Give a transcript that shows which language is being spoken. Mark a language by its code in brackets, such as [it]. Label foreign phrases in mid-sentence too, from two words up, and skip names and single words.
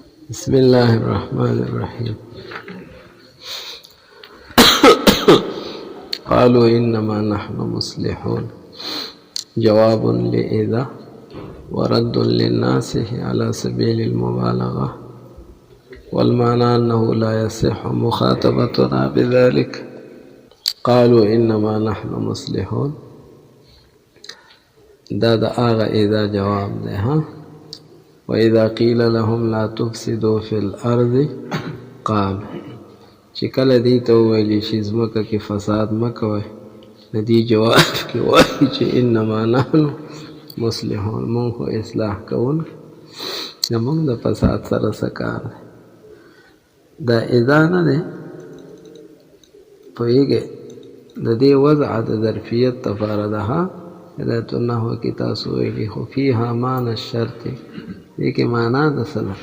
[ar] بسم الله الرحمن الرحيم. قالوا إنما نحن مصلحون. جواب لإذا ورد للناس على سبيل المبالغة، والمعنى أنه لا يصح مخاطبتنا بذلك. قالوا إنما نحن مصلحون، [ps] دا آغا إذا جواب ده. [ar] وإذا قيل لهم لا تفسدوا في الأرض قام، [ps] چې کله دی ته وویل شي ځمکه کې فساد مه کوئ، نو دی جواب کې وایي چې [ar] انما نحن مصلحون، [ps] مونږ خو اصلاح کوونکي، زمونږ د فساد سره څه کار دی. دا اذا نه دی پوهېږئ، د دې وضع د ظرفیت دپاره ده. هدایت النحو کې تاسو ویلي، خو [ar] فیها معنی الشرط، [ps] دې کې معنا د څه ده؟